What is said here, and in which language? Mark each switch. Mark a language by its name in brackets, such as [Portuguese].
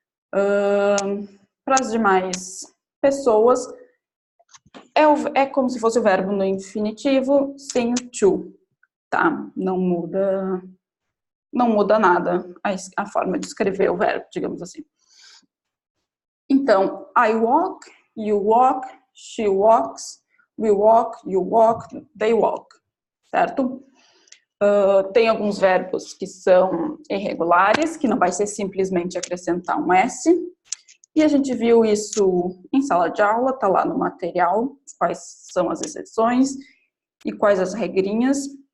[Portuguese] Para as demais pessoas, é como se fosse o verbo no infinitivo sem o to, tá? Não muda nada a forma de escrever o verbo, digamos assim. [English] Então, I walk, you walk, she walks, we walk, you walk, they walk, certo? [Portuguese] Tem alguns verbos que são irregulares, que não vai ser simplesmente acrescentar um S, e a gente viu isso em sala de aula, tá lá no material, quais são as exceções e quais as regrinhas.